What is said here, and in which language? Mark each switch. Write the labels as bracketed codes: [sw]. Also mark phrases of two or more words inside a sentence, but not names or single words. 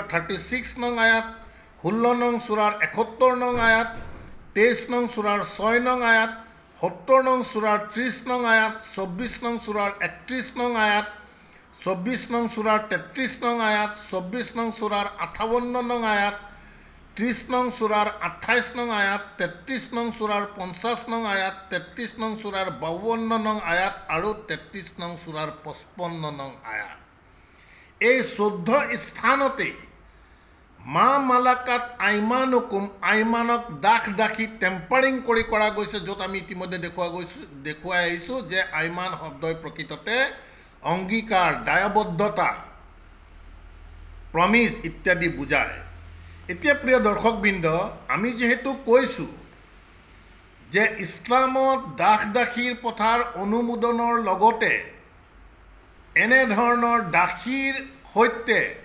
[as] 36 নং আয়াত, 16 নং সূৰাৰ 71 নং আয়াত, 23 নং সূৰাৰ 6 নং আয়াত, 70 নং সূৰাৰ 30 নং আয়াত, 24 নং সূৰাৰ 31 নং আয়াত, 24 নং সূৰাৰ 33 নং আয়াত, 24 নং সূৰাৰ 58 নং আয়াত, 30 নং সূৰাৰ 28 নং আয়াত, 33 নং সূৰাৰ 50 নং আয়াত, 33 নং সূৰাৰ 52 নং আয়াত আৰু 33 নং সূৰাৰ 55 নং আয়াত। এই 14 স্থানতেই [ar] ما ملكت أيمانكم, [as] আইমানক দাখি টেম্পাৰিং কৰি কৰা গৈছে, য'ত আমি ইতিমধ্যে দেখুৱাই আহিছোঁ যে আইমান শব্দই প্ৰকৃততে অংগীকাৰ, দায়বদ্ধতা, প্ৰমিজ ইত্যাদি বুজায়। এতিয়া প্ৰিয় দৰ্শকবৃন্দ, আমি যিহেতু কৈছোঁ যে ইছলামত দাসীৰ প্ৰথাৰ অনুমোদনৰ লগতে এনেধৰণৰ দাসীৰ সৈতে